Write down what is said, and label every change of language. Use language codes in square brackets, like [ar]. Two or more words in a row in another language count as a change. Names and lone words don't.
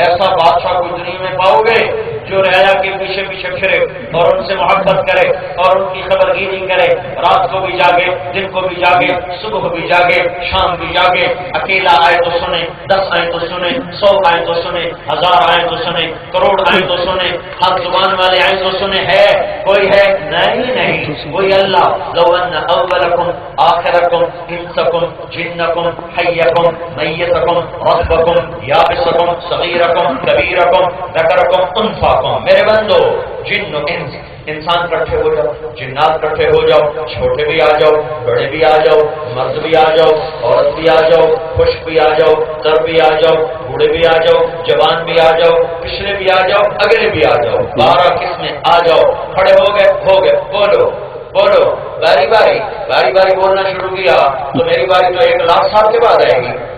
[ur] ایسا بادشاہ کوئی دنیا میں پاؤ گے جو رعایا کے پیچھے پیچھے پھرے اور ان سے محبت کرے اور ان کی خبر گیری کرے، رات کو بھی جاگے، دن کو بھی جاگے، صبح بھی جاگے، شام بھی جاگے، اکیلا آئے تو سنے، 10 آئے تو سنے، 100 آئے تو سنے، 1000 آئے تو سنے، کروڑ آئے تو سنے، ہر زبان والے آئے تو سنے۔ ہے کوئی ہے؟ نہیں، کوئی اللہ۔ [ar] لو ان اولکم آخرکم انسکم جنکم حیکم میتکم رتبکم یابسکم صغیرکم کبیرکم ذکرکم انثاکم، [ur] میرے بندو، جن و انس، انسان کٹھے ہو جاؤ، جنات کٹھے ہو جاؤ، چھوٹے بھی آ جاؤ، بڑے بھی آ جاؤ، مرد بھی آ جاؤ، عورت بھی آ جاؤ، خشک بھی آ جاؤ، تر بھی آ جاؤ، بوڑھے بھی آ جاؤ، جوان بھی آ جاؤ، پچھلے بھی آ جاؤ، اگلے بھی آ جاؤ، 12 قسمیں آ جاؤ، کھڑے ہو گئے، بولو بولو، باری باری بولنا شروع کیا تو میری باری تو 1 لاکھ سال کے بعد آئے گی۔